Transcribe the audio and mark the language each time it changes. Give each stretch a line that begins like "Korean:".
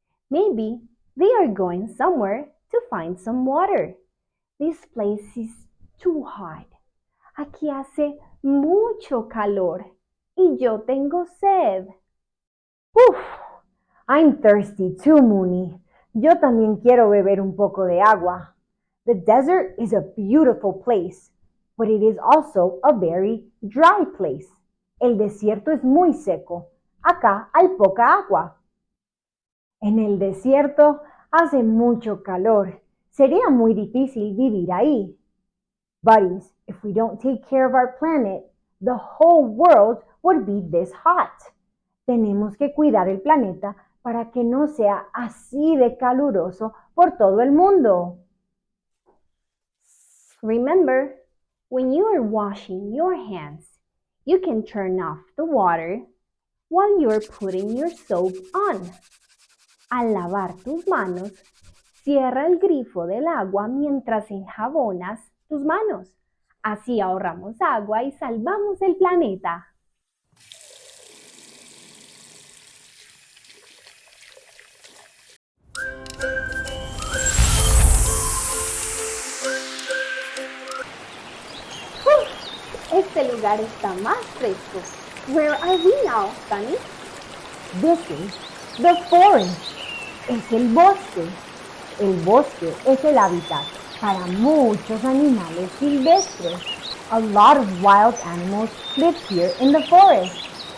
English: Maybe they are going somewhere to find some water. This place is too hot.
Spanish: Aquí hace mucho calor y yo tengo sed.
English: Uf, I'm thirsty too, Mooney.
Spanish: Yo también quiero beber un poco de agua.
English: The desert is a beautiful place, but it is also a very dry place.
Spanish: El desierto es muy seco. Acá hay poca agua. En el desierto hace mucho calor. Sería muy difícil vivir ahí.
English: Buddies, if we don't take care of our planet, the whole world would be this hot.
Spanish: Tenemos que cuidar el planeta para que no sea así de caluroso por todo el mundo.
English: Remember, when you are washing your hands, you can turn off the water while you're putting your soap on.
Spanish: Al lavar tus manos, cierra el grifo del agua mientras enjabonas tus manos. Así ahorramos agua y salvamos el planeta. Este lugar está más fresco.
English: Where are we now, Sunny? This is the forest.
Spanish: Es el bosque. El bosque es el hábitat para muchos animales silvestres.
English: A lot of wild animals live here in the forest.